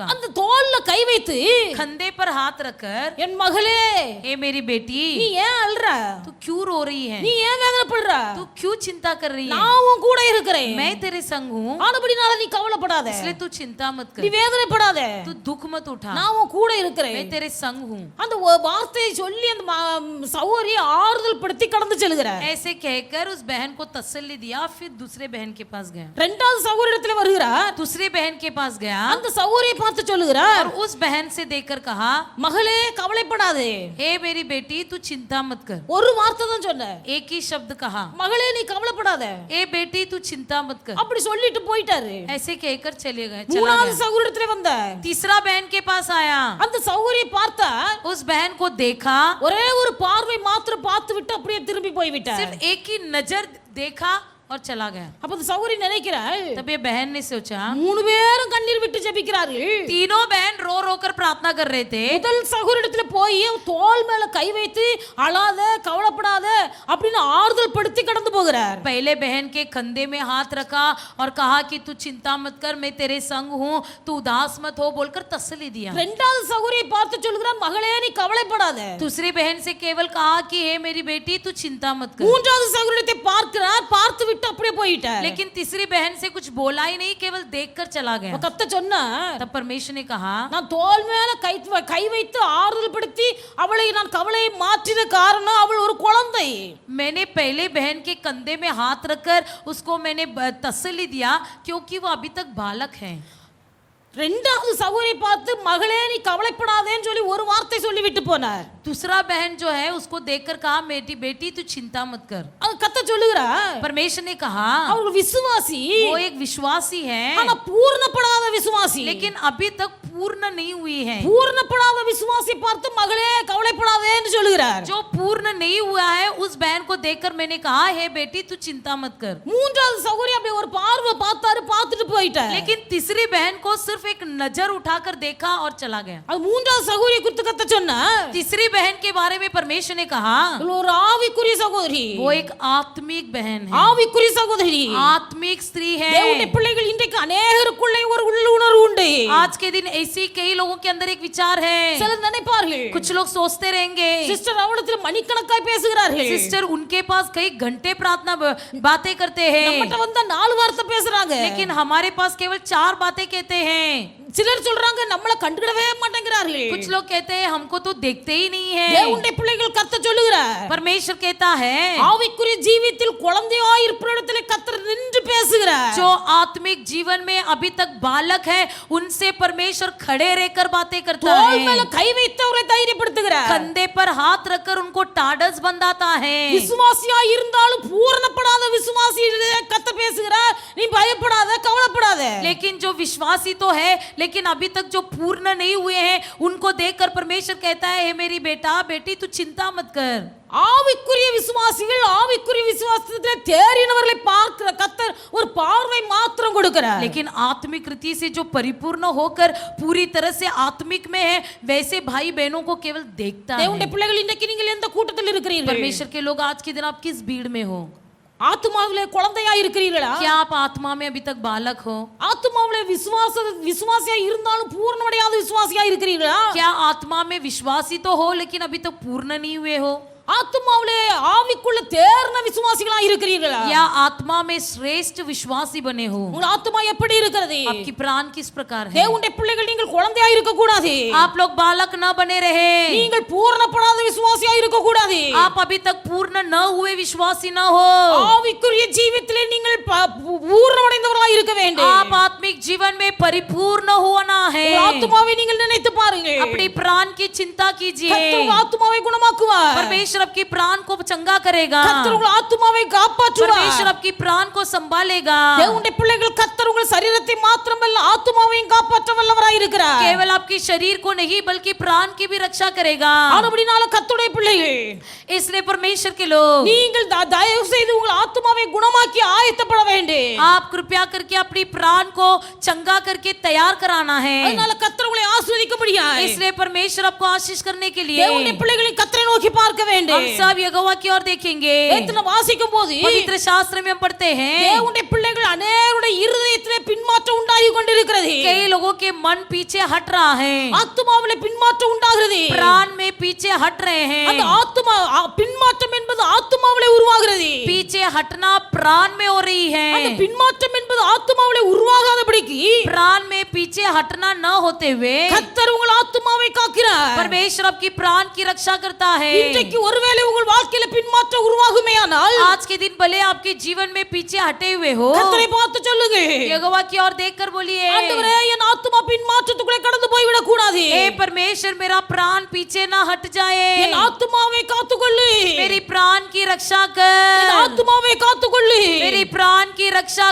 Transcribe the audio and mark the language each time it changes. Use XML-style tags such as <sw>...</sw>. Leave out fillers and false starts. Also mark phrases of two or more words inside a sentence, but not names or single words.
<ta>அந்த தோள்ல கை வைத்து</ta> <hi>कंधे पर हाथ रखकर,</hi> <ta>என் மகளே</ta> <hi>ए मेरी बेटी,</hi> <ta>நீ ஏன் அழுற?</ta> <hi>तू क्यों रो रही है?</hi> <ta>நீ ஏன் வேதனைப்படுற?</ta> <hi>तू क्यों चिंता कर रही है?</hi> <ta>நான் உன் கூட இருக்கிறேன்.</ta> <hi>मैं तेरे संग हूँ,</hi> <ta>ஆனபடினால நீ கவலைப்படாத.</ta> <hi>इसलिए तू चिंता मत</hi> <ta>நீ</ta> <hi>कर,</hi> <ta>வேதனைப்படாத.</ta> <hi>तू दुख मत उठा,</hi> <ta>நான் உன் கூட இருக்கிறேன்.</ta> <hi>मैं तेरे संग हूँ।</hi> <ta>அந்த வார்த்தையை சொல்லி அந்த சகோதரி ஆறுதல் படுத்தி கடந்து செல்கிறார்.</ta> <hi>ऐसे कहकर उस बहन को तसल्ली दिया। फिर दूसरे बहन के पास गया,</hi> <ta>இரண்டாவது சகோதரிடத்துல வருகிறார்.</ta> <hi>दूसरे बहन के पास गया</hi> <ta>அந்த சகோதரியை பார்த்து சொல்லுகிறார்,</ta> <hi>और उस बहन से देखकर कहा,</hi> <ta>மகளே கவலைப்படாதே.</ta> <hi>हे मेरी बेटी, तू चिंता मत कर।</hi> <ta>ஒரு வார்த்தை தான் சொன்ன.</ta> <hi>एक ही शब्द कहा,</hi> <ta>மகளே நீ கவலைப்படாத.</ta> <hi>ए बेटी तू चिंता मत कर।</hi> <ta>அப்படி சொல்லிட்டு போயிட்டாரு.</ta> <hi>ऐसे कहकर चले गए।</hi> <ta>மூணாவது சகோதரிடத்துல வந்த</ta> <hi>तीसरा बहन के पास आया,</hi> <ta>அந்த சகோதரியை பார்த்தா</ta> <hi>उस बहन को देखा,</hi> <ta>ஒரே ஒரு பார்வை மாத்திரம் பார்த்து விட்டு அப்படியே திரும்பி போய் விட்டார்.</ta> <hi>सिर्फ एक ही नजर देखा और चला गया।</hi> <ta>அப்ப அந்த சகோதரி நினைக்கிறாள்,</ta> <hi>तब ये बहन ने सोचा,</hi> <ta>3 பேரும் கண்ணீர் விட்டு ஜெபிக்கிறார்கள்.</ta> <hi>तीनों बहन रो रो कर प्रार्थना कर रहे थे।</hi> <ta>முதல் சகோதரிடத்துல போய் தோள் மேல கை வைத்து அழாத கவலைப்படாத அப்படின்னு ஆறுதல் படுத்தி கடந்து போகிறார்.</ta> <hi>पहले बहन के कंधे में हाथ रखा और कहा कि तू चिंता मत कर, मैं तेरे संग हूँ, तू उदास मत हो, बोलकर तसल्ली दिया।</hi> <ta>இரண்டாவது சகோதரியை பார்த்து சொல்கிறார், மகளே நீ கவலைப்படாத.</ta> <hi>दूसरी बहन से केवल कहा कि हे मेरी बेटी, तू चिंता मत कर।</hi> <ta>மூன்றாவது சகோதரியை பார்க்கிறார், பார்த்து விட்டு அப்படியே போயிட்டார்.</ta> <hi>लेकिन तीसरी बहन से कुछ बोला ही नहीं, केवल देखकर चला गया।</hi> <ta>கத்த சொன்னா,</ta> <hi>तब परमेश्वर ने कहा,</hi> <ta>நான் தோள் மேல கை வைத்து ஆறுதல் படுத்தி அவளை நான் கவலையை மாற்றின காரணம் அவள் ஒரு குழந்தை.</ta> <hi>मैंने पहले बहन के कंधे में हाथ रखकर उसको मैंने तसल्ली दिया क्योंकि वो अभी तक बालक है।</hi> <ta>இரண்டாவது சகோதரியை பார்த்து மகளே நீ கவலைப்படாதேன்னு சொல்லி ஒரு வார்த்தை சொல்லி விட்டு போனார்.</ta> <hi>दूसरा बहन जो है उसको देखकर कहा, मेरी बेटी तू चिंता मत कर।</hi> <ta>அது கத்த சொல்லுகிறார்,</ta> <hi>परमेश्वर ने कहा,</hi> <ta>அவர் விசுவாசி,</ta> <hi>वो एक विश्वासी है,</hi> <ta>ஆனா பூர்ணப்படாத விசுவாசி.</ta> <hi>लेकिन अभी तक पूर्ण नहीं हुई है।</hi> <ta>பூர்ணப்படாத விசுவாசி பார்த்து மகளே கவலைப்படாதேன்னு சொல்லுகிறார்.</ta> <hi>जो पूर्ण नहीं हुआ है उस बहन को देखकर मैंने कहा, हे बेटी तू चिंता मत कर।</hi> <ta>மூன்றாவது சகோதரி அப்படி ஒரு பார்வை பார்த்தாரு, பார்த்துட்டு போயிட்டார்.</ta> <hi>लेकिन तीसरी बहन को सिर्फ एक नजर उठाकर देखा और चला गया।</hi> <ta>அது மூன்றாவது சகோதரியை குறித்து கத்த சொன்னா,</ta> <hi>तीसरी बहन के बारे में परमेश्वर ने कहा,</hi> <ta>இவள் ஒரு ஆவிக்குரிய சகோதரி,</ta> <hi>वो एक आत्मिक बहन है,</hi> <ta>ஆவிக்குரிய சகோதரி.</ta> <hi>आत्मिक स्त्री है।</hi> <ta>தேவனுடைய பிள்ளைகள் இன்றைக்கு அநேகருக்குள்ளே ஒரு உள்ளுணர்வு உண்டு.</ta> <hi>आज के दिन ऐसी कई लोगों के अंदर एक विचार है,</hi> <ta>சிலர் நினைப்பார்கள்,</ta> <hi>कुछ लोग सोचते रहेंगे,</hi> <ta>சிஸ்டர் அவளிடத்தில் மணிக்கணக்காய் பேசுகிறார்கள்,</ta> <hi>सिस्टर उनके पास कई घंटे प्रार्थना बातें करते हैं,</hi> <ta>நம்மட்ட வந்தா 4 வார்த்தை பேசுறாங்க.</ta> <hi>लेकिन हमारे पास केवल 4 बातें कहते हैं।</hi> <ta>சிலர் சொல்றாங்க நம்மள கண்டுக்கிடவே மாட்டேங்கிறார்கள்.</ta> <hi>कुछ लोग कहते हैं हमको तो देखते ही नहीं है।</hi> <ta>தேவனுடைய பிள்ளைகள் கர்த்தர் சொல்லுகிறார்,</ta> <hi>परमेश्वर कहता है,</hi> <ta>ஆவிக்குரிய ஜீவித்தில் குழந்தையாய் இருப்பவரிடத்திலே கர்த்தர் நின்று பேசுகிறார்.</ta> <hi>जो आत्मिक जीवन में अभी तक बालक है उनसे परमेश्वर खड़े रहकर बातें करता</hi> <ta>தோள் மேல</ta> <hi>है,</hi> <ta>கை வைத்து அவரை தைரியப்படுத்துகிறார்.</ta> <hi>कंधे पर हाथ रखकर उनको टाढ़स बंधाता है।</hi> <ta>விசுவாசியாய் இருந்தாலும் பூரணப்படாத விசுவாசியிடே கர்த்தர் பேசுகிறார், நீ பயப்படாத கவலைப்படாத.</ta> <hi>लेकिन जो विश्वासी तो है लेकिन अभी तक जो पूर्ण नहीं हुए हैं उनको देखकर परमेश्वर कहता है, हे मेरी बेटा बेटी तू चिंता मत कर।</hi> <ta>ஆவிக்குரிய விசுவாசிகள் ஆவிக்குரிய விசுவாசத்திலே தேறினவர்களை பார்க்கிற கர்த்தர் ஒரு பார்வை மாத்திரம் கொடுக்கிறார்.</ta> <hi>लेकिन आत्मिक रीति से जो परिपूर्ण होकर पूरी तरह से आत्मिक में है वैसे भाई बहनों को केवल देखता है।</hi> <ta>தேவனுடைய பிள்ளைகள் இன்றைக்கு நீங்கள் எந்த கூட்டத்தில் இருக்கிறீர்கள்?</ta> <hi>परमेश्वर के लोग आज के दिन आप किस भीड़ में हो?</hi> <ta>ஆத்துமாவிலே குழந்தையா இருக்கிறீர்களா?</ta> <hi>क्या आप आत्मा में अभी तक बालक हो?</hi> <ta>ஆத்துமாவிலே விசுவாசியா இருந்தாலும் பூர்ணமடையாத விசுவாசியா இருக்கிறீர்களா?</ta> <hi>क्या आत्मा में विश्वासी तो हो लेकिन अभी तक पूर्ण नहीं हुए हो?</hi> <ta>ஆத்துமாவிலே ஆவிக்குள்ள தேர்ன விசுவாசிகளா இருக்கிறீர்களா?</ta> <hi>या आत्मा में श्रेष्ठ विश्वासी बने हो?</hi> <ta>உங்கள் ஆத்துமா எப்படி இருக்கிறது?</ta> <hi>आपकी प्राण किस प्रकार है?</hi> <ta>தேவனுடைய பிள்ளைகள் நீங்கள் குழந்தையா இருக்க கூடாது.</ta> <hi>आप लोग बालक न बने रहे,</hi> <ta>நீங்கள் பூரணப்படாத விசுவாசியா இருக்க கூடாது.</ta> <hi>आप अभी तक पूर्ण न हुए विश्वासी न हो।</hi> <ta>ஆவிக்குரிய ஜீவிதத்திலே நீங்கள் பூர்ணமடைந்தவர்களாக இருக்க வேண்டும்.</ta> <hi>आप आत्मिक जीवन में परिपूर्ण होना है।</hi> <ta>உங்கள் ஆத்துமாவை நீங்கள் நினைத்து பாருங்கள்.</ta> <hi>अपनी प्राण की चिंता कीजिए।</hi> <ta>கர்த்தர் உங்கள் ஆத்துமாவை குணமாக்குவார்.</ta> <hi>परमेश्वर आपकी प्राण को चंगा करेगा।</hi> <ta>கர்த்தர் உங்கள் ஆத்துமாவை காப்பாற்றுவார்.</ta> <hi>परमेश्वर आपकी प्राण को संभालेगा।</hi> <ta>தேவனுடைய பிள்ளைகள் கர்த்தர் உங்கள் சரீரத்தை மாத்திரமல்ல ஆத்துமாவையும் காப்பாற்ற வல்லவராய் இருக்கிறார்.</ta> <hi>केवल आपकी शरीर को नहीं बल्कि प्राण की भी रक्षा करेगा।</hi> <ta>ஆனபடினால கர்த்தருடைய பிள்ளைகள்</ta> <hi>इसलिए परमेश्वर के लोग,</hi> <ta>நீங்கள் தயவு செய்து உங்கள் ஆத்துமாவை குணமாக்கி ஆயத்தப்பட வேண்டும்.</ta> <hi>आप कृपया करके अपनी प्राण को चंगा करके तैयार कराना है।</hi> <ta>அதனால கர்த்தர் உங்களை ஆசீர்வதிக்கும்படியாய்</ta> <hi>इसलिए परमेश्वर आपको आशीष करने के लिए</hi> <ta>தேவனுடைய பிள்ளைகளை கர்த்தரை நோக்கி பார்க்க வேண்டும்.</ta> <hi>हम सब यहोवा की ओर देखेंगे।</hi> <ta>வேதத்தை வாசிக்கும் போது</ta> <hi>पवित्र शास्त्र में हम पढ़ते हैं</hi> <ta>தேவனுடைய பிள்ளைகள் அநேகருடைய இருதயத்திலே பின்மாற்றம் உண்டாகி கொண்டிருக்கிறது.</ta> <hi>कई लोगों के मन पीछे हट रहा है,</hi> <ta>ஆத்துமாவிலே பின்மாற்றம் உண்டாகிறது.</ta> <hi>प्राण में पीछे हट रहे</hi> <ta>அந்த</ta> <hi>हैं।</hi> <ta>ஆத்துமா பின்மாற்றம் என்பது ஆத்துமாவிலே உருவாகிறது.</ta> <hi>पीछे हटना प्राण में हो रही</hi> <ta>அந்த</ta> <hi>है।</hi> <ta>பின்மாற்றம் என்பது ஆத்துமாவிலே உருவாகாதபடிக்கு</ta> <hi>प्राण में पीछे हटना न होते हुए</hi> <ta>கர்த்தர் உங்கள் ஆத்துமாவை காக்கிறார்.</ta> <hi>परमेश्वर आपकी प्राण की रक्षा करता है।</hi> <ta>இன்றைக்கு ஒருவேளை உங்கள் வாழ்க்கையில பின்மாற்றம் உருவாகுமேயானால்</ta> <hi>आज के दिन भले आपके जीवन में पीछे हटे हुए हो,</hi> <ta>கர்த்தரை பார்த்து சொல்லுங்க,</ta> <hi>यहोवा की ओर देखकर बोलिए,</hi> <ta>ஆண்டவரே என் ஆத்துமா பின்மாற்றத்துக்குள்ளே கடந்து போய் விடக் கூடாது.</ta> <hi>हे परमेश्वर मेरा प्राण पीछे ना हट जाए।</hi> <ta>என் ஆத்துமாவை காத்துக்கொள்ளு.</ta> <hi>मेरी प्राण की रक्षा</hi> <ta>என்</ta> <hi>कर।</hi> <ta>ஆத்துமாவை காத்துக்கொள்ளு.</ta> <hi>मेरी प्राण की रक्षा</hi>